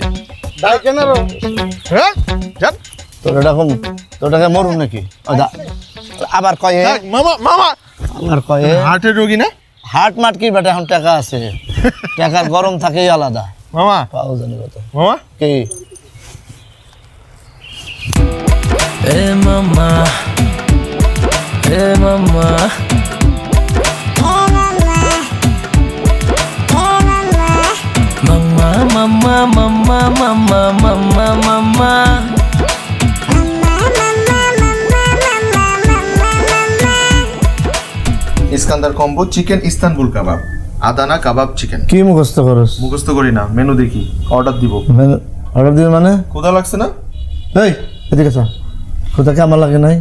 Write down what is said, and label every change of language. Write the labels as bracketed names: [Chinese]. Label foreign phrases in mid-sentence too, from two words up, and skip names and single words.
[Bangla] ডাইকেন আরো। হ্যাঁ যান। তোর এরকম তোরটাকে মরুন নাকি? আবার কয়ে মামা মামা আবার কয়ে হার্টের রোগী না হাট মাট কি বেটা, এখন টাকা আছে, টাকার গরম থাকেই আলাদা। মামা পাও জানি কত মামা কি [English] Hey mama, hey mama. Mama, mama, mama, mama, mama, mama. [Bangla] ইস্কান্দার কম্বো চিকেন ইস্তানবুল কাবাব, আদানা কাবাব চিকেন। কি মুখস্থ করস? মুখস্থ করি না, মেনু দেখি, অর্ডার দিব। অর্ডার দিবে মানে? ক্ষুধা লাগছে না? এই এদিকে চল। কোথাকে আমার লাগে নাই?